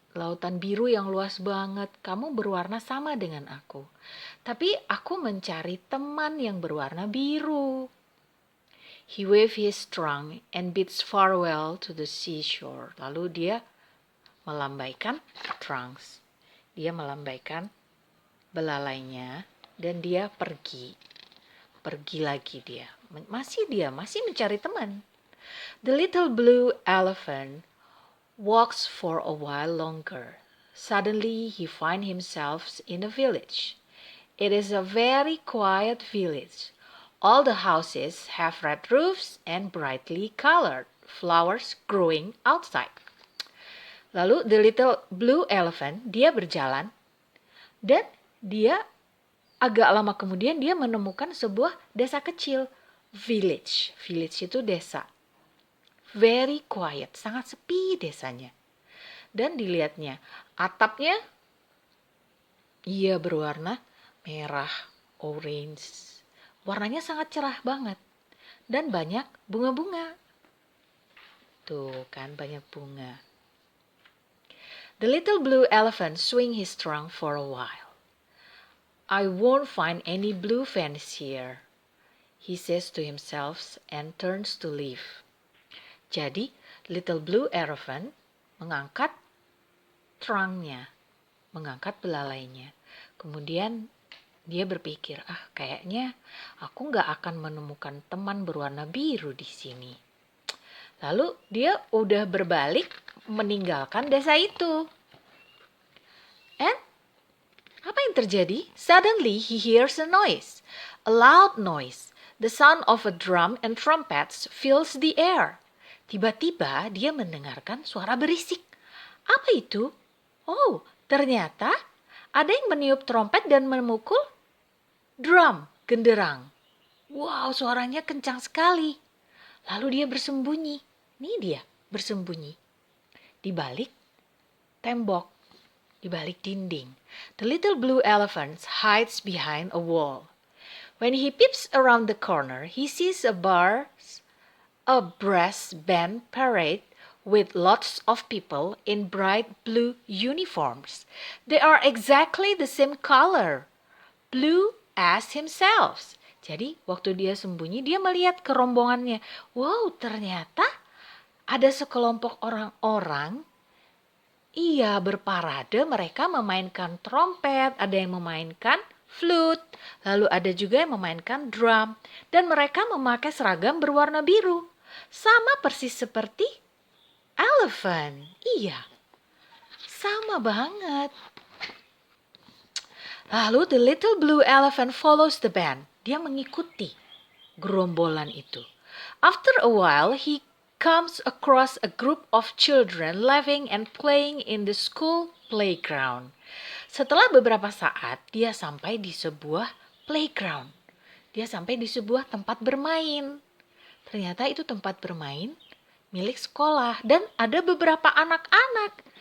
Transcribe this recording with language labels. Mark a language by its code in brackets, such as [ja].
[id] Lautan biru yang luas banget, kamu berwarna sama dengan aku. Tapi aku mencari teman yang berwarna biru." [en] He waved his trunk and bids farewell to the seashore. [id] Lalu dia melambaikan trunks. Dia melambaikan belalainya dan dia pergi. Pergi lagi dia. Masih mencari teman. [en] The little blue elephant walks for a while longer. Suddenly he finds himself in a village. It is a very quiet village. All the houses have red roofs and brightly colored flowers growing outside. [id] Lalu the little blue elephant, dia berjalan dan dia agak lama kemudian dia menemukan sebuah desa kecil. Village. Village itu desa. [en] Very quiet, [id] sangat sepi desanya. Dan dilihatnya, atapnya ia berwarna merah, orange. Warnanya sangat cerah banget. Dan banyak bunga-bunga. Tuh kan, banyak bunga. [en] The little blue elephant swing his trunk for a while. "I won't find any blue friends here," he says to himself and turns to leave. [id] Jadi, little blue elephant mengangkat trunknya, mengangkat belalainya. Kemudian dia berpikir, kayaknya aku nggak akan menemukan teman berwarna biru di sini. Lalu dia udah berbalik meninggalkan desa itu. And apa yang terjadi? [en] Suddenly he hears a noise, a loud noise. The sound of a drum and trumpets fills the air. [id] Tiba-tiba dia mendengarkan suara berisik. Apa itu? Oh, ternyata ada yang meniup trompet dan memukul drum, genderang. Wow, suaranya kencang sekali. Lalu dia bersembunyi. Ini dia bersembunyi di balik tembok, di balik dinding. [en] The little blue elephant hides behind a wall. When he peeps around the corner, he sees a brass band parade with lots of people in bright blue uniforms. They are exactly the same color, blue as himself. [id] Jadi waktu dia sembunyi, dia melihat kerombongannya. Wow, ternyata ada sekelompok orang-orang, iya berparade, mereka memainkan trompet, ada yang memainkan flute, lalu ada juga yang memainkan drum, dan mereka memakai seragam berwarna biru. Sama persis seperti elephant, iya. Sama banget. [en] Lalu the little blue elephant follows the band. [id] Dia mengikuti gerombolan itu. [en] After a while, he comes across a group of children laughing and playing in the school playground. [id] Setelah beberapa saat, dia sampai di sebuah playground. Dia sampai di sebuah tempat bermain. Ternyata itu tempat bermain milik sekolah dan ada beberapa anak-anak.